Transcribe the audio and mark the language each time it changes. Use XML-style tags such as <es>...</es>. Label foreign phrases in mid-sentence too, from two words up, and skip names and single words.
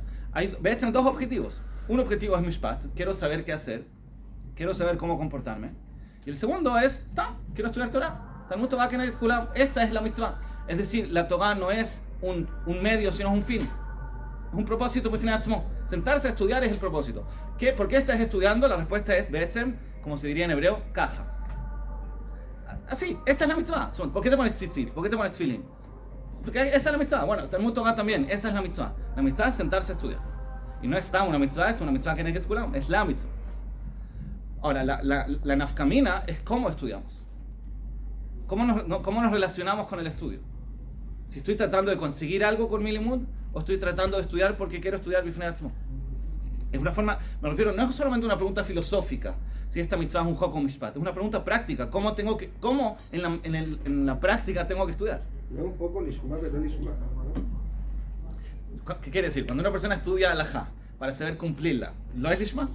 <es>Hay dos objetivos. Un objetivo es Mishpat, quiero saber qué hacer, quiero saber cómo comportarme. Y el segundo es, quiero estudiar Torah.</es> <he>תלמוד תורה כנגד כולם.</he> <es>Esta es la mitzvah. Es decir, la Torah no es un medio, sino es un fin. Es un propósito</es> <he>בפני עצמו.</he> <es>Sentarse a estudiar es el propósito. ¿Por qué estás estudiando? La respuesta es be'etzem, como se diría en hebreo, caja. Así, esta es la mitzvah. ¿Por qué te pones tzitzit? ¿Por qué te pones tefilín? Porque esa es la mitzvah. Bueno,</es> <he>תלמוד תורה</he> <es>también, esa es la mitzvah. La mitzvah es sentarse a estudiar. Y no es una mitzvah, es una mitzvah</es> <he>כנגד כולם.</he> <es>Es la mitzvah. Ahora, la nafkamina es cómo estudiamos. ¿Cómo nos relacionamos con el estudio? Si estoy tratando de conseguir algo con mi limud, o estoy tratando de estudiar porque quiero estudiar</es> <he>בפני עצמו.</he> <es>Es una forma, me refiero, no es solamente una pregunta filosófica, si esta mitzvah es un hok o mishpat, es una pregunta práctica, ¿cómo en la práctica tengo que estudiar? No es un poco lishma, pero lishma, ¿no? ¿Qué quiere decir? Cuando una persona estudia halajá para saber cumplirla, ¿lo es lishma?</es>